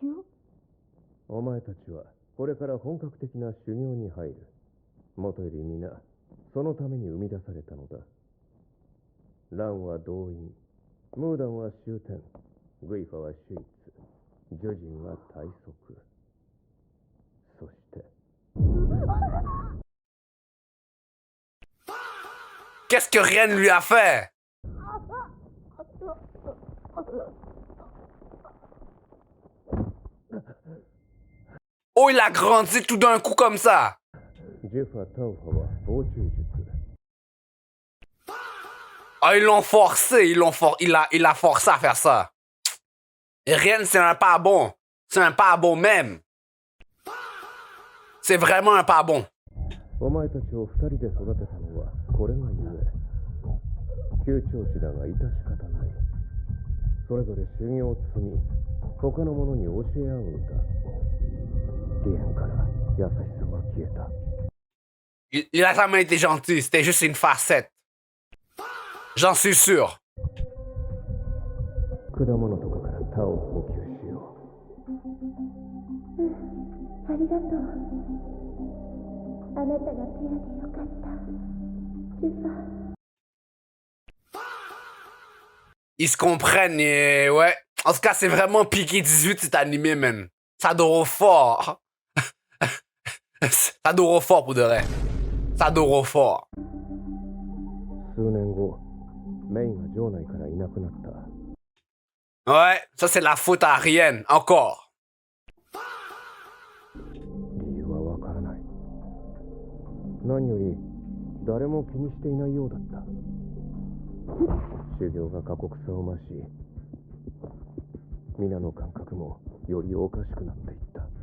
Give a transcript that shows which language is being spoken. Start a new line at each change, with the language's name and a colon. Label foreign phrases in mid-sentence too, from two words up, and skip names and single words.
Japanese: お前たちはこれから本格的な修行に入る。もとより皆そのために生み出されたのだ。ランは動員、ムーダンは終点、グイファは手術、ジュジンは体側。そして
French: Qu'est-ce que Rien lui a fait? Oh, il a grandi tout d'un coup comme ça.
Japanese: ジェファ・タウファは防虫術。
French: Ah, ils l'ont forcé, il a forcé à faire ça. Et Rien, c'est un pas bon. C'est un pas bon même. C'est vraiment un pas bon.
Japanese: お前たちを二人で育てたのはこれがゆえ。旧教師だが致し方ない。それぞれ修行を積み、他の者に教え合うのだ。リエンから優しさが消えた。
French: Il a jamais été gentil, c'était juste une facette. J'en suis sûr.
Japanese: 果物とかからタを補給しよありがとう。あなたがペアでよかった。ジュファ。
French: Ils se comprennent et ouais, En tout cas, c'est vraiment piqué 18 cet animé, man. Ça dort fort. Ça dort fort pour de vrai. Ça dort fort.
Japanese: 数年後メイが城内からいなくなった。
French: Ouais, ça c'est la faute à Ariane, encore.
Japanese: 理由はわからない。何より誰も気にしていないようだった。修行が過酷さを増し、皆の感覚もよりおかしくなっていった。